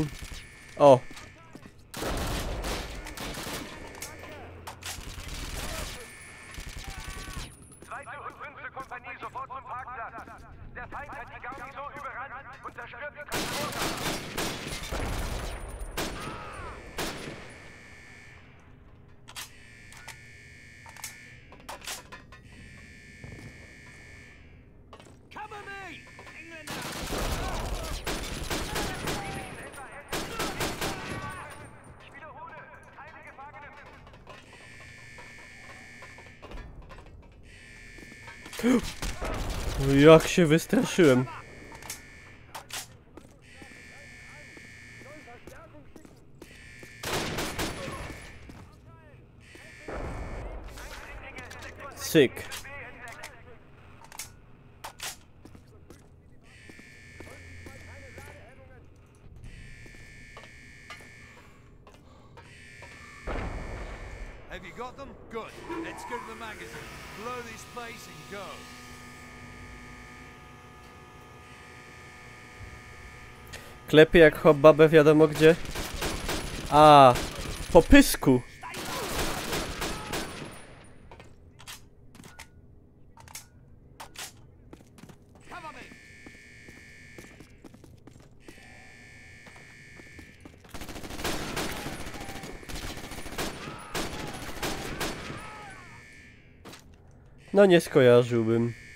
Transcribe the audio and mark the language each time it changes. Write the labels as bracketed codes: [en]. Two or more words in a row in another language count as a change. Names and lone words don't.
[pl] O! [de] Zweite und fünfte Kompanie sofort zum Parkplatz. Der Feind hat die Garnison überrannt und zerstört die Transporter. [en] Cover me! Engländer! [de] Ich wiederhole, keine Gefangenen. [pl] Jak się wystraszyłem. Syk. [en] Have you got them? Good. Let's go to the magazine. Blow this place and go. [pl] Klepie jak hobbabę wiadomo gdzie. A, po pysku. [en] Cover me! [pl] No nie skojarzyłbym.